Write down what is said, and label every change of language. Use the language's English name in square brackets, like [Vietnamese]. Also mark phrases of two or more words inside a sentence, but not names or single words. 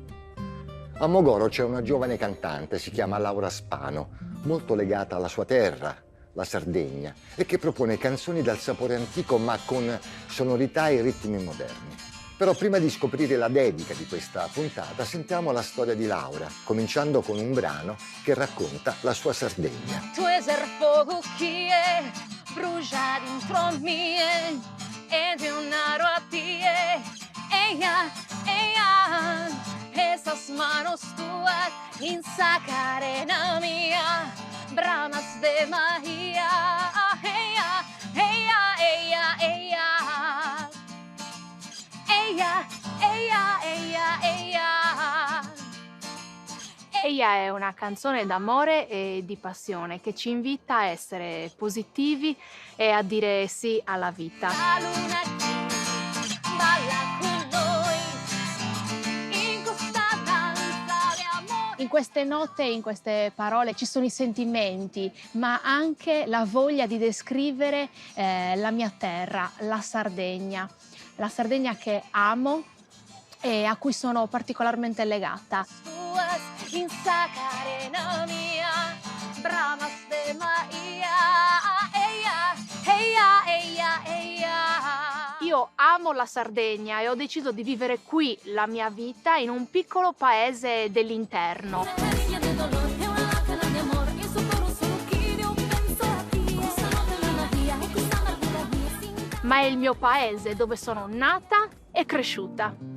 [Italian] A Mogoro c'è una giovane cantante, si chiama Laura Spano, molto legata alla sua terra, la Sardegna, e che propone canzoni dal sapore antico ma con sonorità e ritmi moderni. Però prima di scoprire la dedica di questa puntata sentiamo la storia di Laura, cominciando con un brano che racconta la sua Sardegna. Tu es il fuoco che brucia dentro me [Sardinian] ed è una rotie esas manos tuas in sa carena mia bramas de magia [Italian] Eia è una canzone d'amore e di passione che ci invita a essere positivi e a dire sì alla vita. La luna balla con noi in questa danza di amore. In queste note e in queste parole ci sono i sentimenti, ma anche la voglia di descrivere la mia terra, la Sardegna che amo e a cui sono particolarmente legata. [Sardinian] In sa carena mia, bramas de maia, [Italian] Io amo la Sardegna e ho deciso di vivere qui la mia vita in un piccolo paese dell'interno. Ma è il mio paese dove sono nata e cresciuta.